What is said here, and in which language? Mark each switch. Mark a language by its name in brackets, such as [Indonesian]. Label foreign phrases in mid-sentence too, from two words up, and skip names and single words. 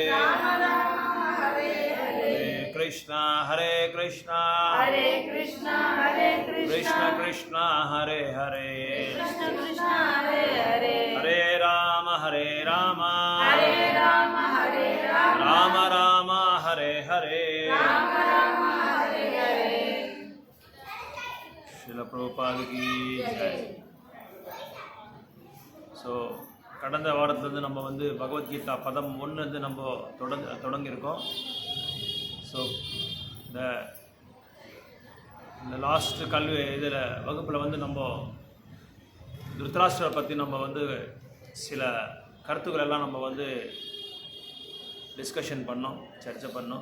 [Hindi] कृष्णा कृष्ण कृष्ण हरे हरे हरे राम राम राम हरे हरे श्रील प्रभुपाद की जय। [Tamil] ஸோ கடந்த வாரத்துலேருந்து நம்ம வந்து பகவத்கீதா பதம் 1 வந்து நம்ம தொடங்கியிருக்கோம். ஸோ இந்த லாஸ்ட் கல்வி இதில் வகுப்பில் வந்து நம்ம திருதராஷ்டிரரை பற்றி நம்ம வந்து சில கருத்துக்கள் எல்லாம் நம்ம வந்து டிஸ்கஷன் பண்ணோம், சர்ச்சை பண்ணோம்.